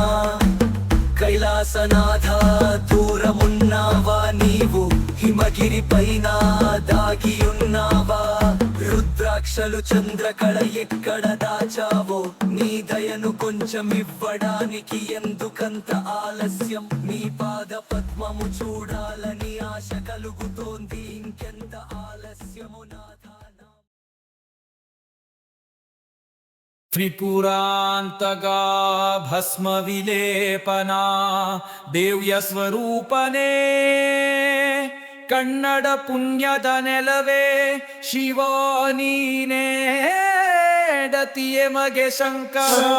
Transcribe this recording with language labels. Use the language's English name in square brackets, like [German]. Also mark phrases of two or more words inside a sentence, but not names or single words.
[Telugu] కైలాసనాథ దూరమున్నావా నీవు హిమగిరి పైన దాగియున్నావా రుద్రాక్షలు చంద్రకళ ఎక్కడ దాచావో నీ దయను కొంచెమివ్వడానికి ఎందుకంత ఆలస్యం నీ పాద పద్మము చూడాలని ఆశ కలుగుతోంది ఇంకెంత ఆలస్యము నాథ [Kannada] ತ್ರಿಪುರಾಂತಕ ಭಸ್ಮ ವಿಲೇಪನ ದೇವ್ಯ ಸ್ವರೂಪನೇ ಕನ್ನಡ ಪುಣ್ಯದ ನೆಲವೇ ಶಿವ ನೀನೇ ಡತಿಯೆ ಮಗೆ ಶಂಕರ